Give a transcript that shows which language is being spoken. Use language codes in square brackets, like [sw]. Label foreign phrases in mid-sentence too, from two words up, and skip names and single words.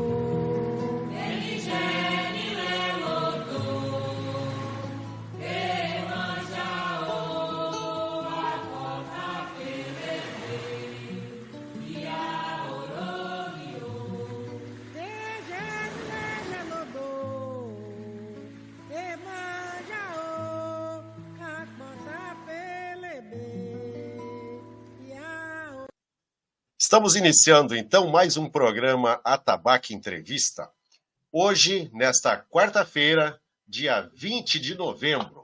[yo] Ejeni le lodo, emanja o, akpota pelebe, ya oromi o. Ejeni leje lodo. [pt] Estamos iniciando, então, mais um programa Atabaque Entrevista. Hoje, nesta quarta-feira, dia 20 de novembro.